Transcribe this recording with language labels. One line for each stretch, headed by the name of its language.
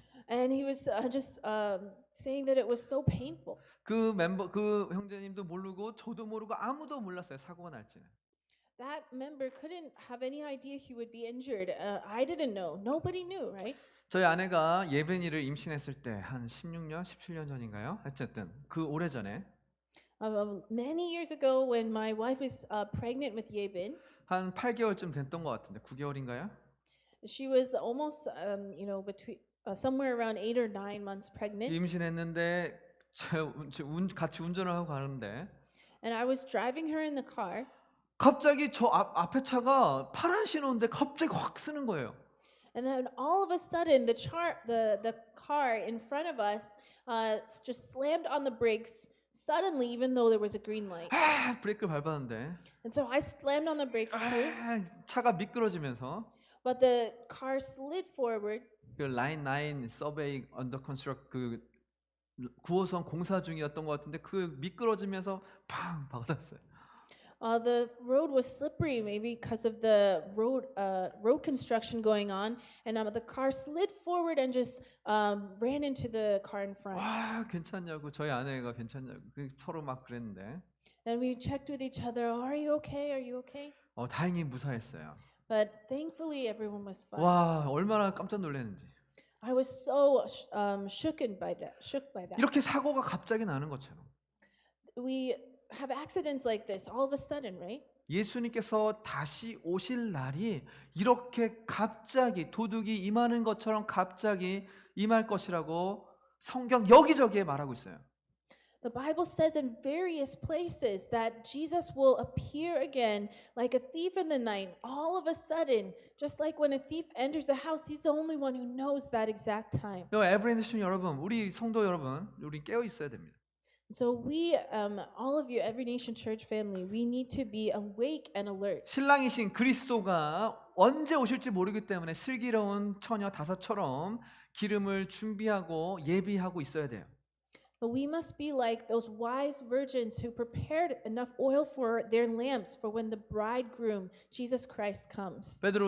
English: And he was just saying that it was so painful.
Korean: 그 형제님도 모르고 저도 모르고 아무도 몰랐어요. 사고가 날지는.
English: That member couldn't have any idea he would be injured. I didn't know. Nobody knew, right?
Korean: 저희 아내가 예빈이를 임신했을 때 한 16년, 17년 전인가요? 어쨌든 그 오래전에
English: Many years ago, when my wife was pregnant with Yebin,
Korean: 한 8개월쯤 됐던 것 같은데 9개월인가요?
English: she was almost, between somewhere around 8 or 9 months pregnant,
Korean: 임신했는데 같이 운전을 하고 가는데
English: and I was driving her in the car,
Korean: 갑자기 저 앞에 차가 파란 신호인데 갑자기 확 쓰는 거예요.
English: and then all of a sudden, the car in front of us just slammed on the brakes suddenly, even though there was a green light.
Korean: 브레이크를 밟았는데
English: And so I slammed on the brakes too,
Korean: 차가 미끄러지면서
English: but the car slid forward.
Korean: 그
English: 라인 9 서베이 언더 컨스트럭
Korean: 그 9호선 공사 중이었던 것 같은데 그 미끄러지면서 팡 박았어요.
English: The road was slippery, maybe because of the road construction going on, and the car slid forward and just ran into the car in front.
Korean: 와 괜찮냐고 저희 아내가 괜찮냐고 서로 막 그랬는데
English: And we checked with each other, "Are you okay? Are you okay?"
Korean: 다행히 무사했어요.
English: But thankfully, everyone was fine.
Korean: 와 얼마나 깜짝 놀랐는지.
English: I was so shook by that.
Korean: 이렇게 사고가 갑자기 나는 것처럼
English: We have accidents like this all of a sudden, right?
Korean: 예수님께서 다시 오실 날이 이렇게 갑자기 도둑이 임하는 것처럼 갑자기 임할 것이라고 성경 여기저기에 말하고 있어요.
English: The Bible says in various places that Jesus will appear again like a thief in the night, all of a sudden, just like when a thief enters a house, he's the only one who knows that exact time.
Korean: 에브리네이션 여러분, 우리 성도 여러분, 우리 깨어 있어야 됩니다.
English: So we, all of you, Every Nation Church family, we need to be awake and alert.
Korean: 신랑이신 그리스도가 언제 오실지 모르기 때문에 슬기로운 처녀 다섯처럼 기름을 준비하고 예비하고 있어야 돼요.
English: But we must be like those wise virgins who prepared enough oil for their lamps for when the bridegroom, Jesus Christ, comes.